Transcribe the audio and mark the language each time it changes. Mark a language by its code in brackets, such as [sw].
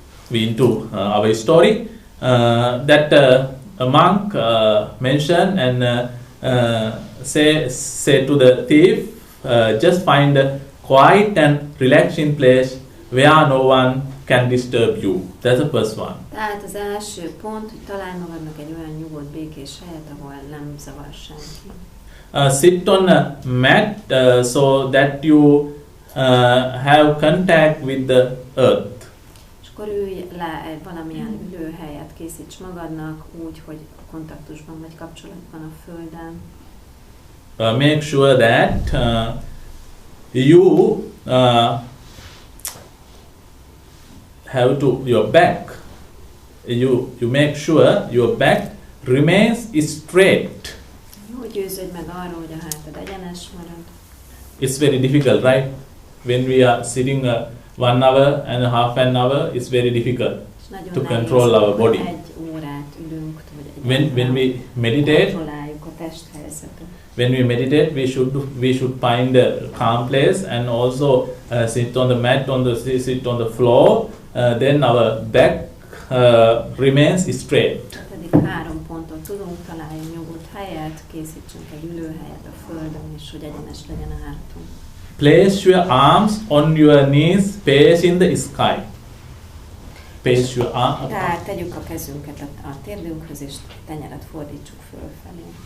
[en] We into our story that a monk mentioned and say to the thief, just find a quiet and relaxing place where no one can disturb you. That's the first one. [hu] Tehát az első pont, hogy találj magadnak egy olyan nyugodt, békés helyet, ahol nem zavar senki. [en] Sit on a mat so that you have contact with the earth. [hu] És akkor ülj le egy valamilyen ülőhelyet, készíts magadnak úgy, hogy kontaktusban vagy kapcsolatban a földdel. [en] Make sure that you have to your back. You make sure your back remains straight. [hu] Jó, győződj meg arról, hogy a hátad egyenes marad. [en] It's very difficult, right? When we are sitting 1 hour and a half an hour, it's very difficult to control our body. [hu] Egy órát ülünk, vagy [en] when we meditate, [hu] kontrolláljuk a testhelyzetet. [en] When we meditate, we should find a calm place and also sit on the mat, sit on the floor. Then our back remains straight. [hu] Pedig 3 pontot tudunk találni, nyugodt helyet, készítsünk egy ülőhelyet a földön, és hogy egyenes legyen a hátunk. [en] Place your arms on your knees, facing the sky. Place your arms. [hu] Tehát tegyük a kezünket a térdünkhöz, és tenyeret fordítsuk fölfelé.